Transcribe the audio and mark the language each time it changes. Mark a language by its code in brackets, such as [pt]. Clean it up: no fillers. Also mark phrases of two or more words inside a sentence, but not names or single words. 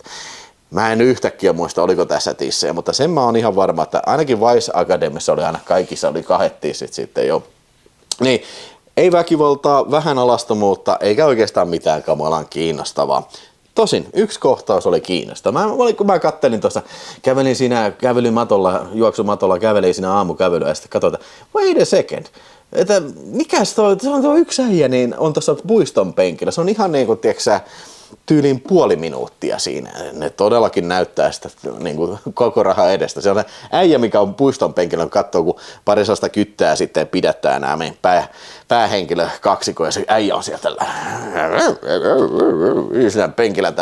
[fi] Mä en yhtäkkiä muista, oliko tässä tissejä, mutta sen mä oon ihan varma, että ainakin Vice Academissa oli aina kaikissa oli kahdet tissit sitten jo. Niin, ei väkivaltaa, vähän alastomuutta, eikä oikeastaan mitään kamalan kiinnostavaa. Tosin yksi kohtaus oli kiinnostava. Kun mä kattelin tuossa, kävelin siinä kävelymatolla, juoksumatolla, kävelin siinä aamukävelyä ja sitten katsoin, että [en] wait a second, [fi] että mikäs se on tuo yksi äijä, niin on tuossa puiston penkillä. Se on ihan niin kuin, tiedätkö tyyliin puoli minuuttia siinä. Ne todellakin näyttää sitä niin kuin koko raha edestä. Se on äijä, mikä on puiston penkillä, kun katsoo, kun pari sellaista kyttää sitten pidättää nämä meidän päähenkilö kaksikko ja se äijä on siellä tällä penkillä tällä.